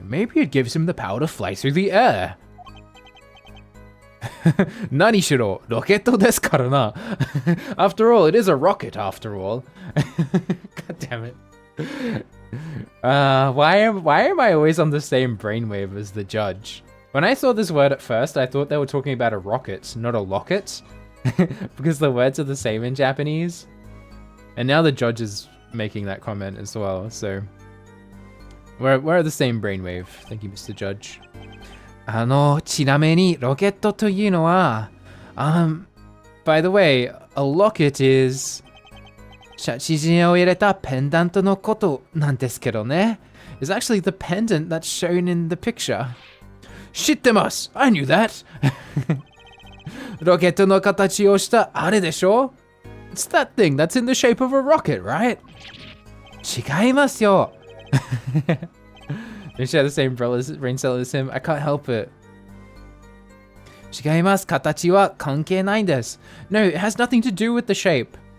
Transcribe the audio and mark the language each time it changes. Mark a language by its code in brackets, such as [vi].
[en] Maybe it gives him the power to fly through the air. [ja] 何しろ、ロケットですからな. [en] After all, it is a rocket, after all. God damn it. Why am I always on the same brainwave as the judge? When I saw this word at first, I thought they were talking about a rocket, not a locket. Because the words are the same in Japanese. And now the judge is making that comment as well, so... We're the same brainwave. Thank you, Mr. Judge. [ja] ちなみにロケットというのは、 [en] by the way, a locket is [ja] 写真を入れたペンダントのことなんですけどね. [en] It's actually the pendant that's shown in the picture. [ja] 知ってます! [en] I knew that! [ja] ロケットの形をしたあれでしょ? [en] It's that thing that's in the shape of a rocket, right? [ja] 違いますよ! [en] They share the same brain cell as him. I can't help it. [ja] 違います。形は関係ないんです. [en] No, it has nothing to do with the shape.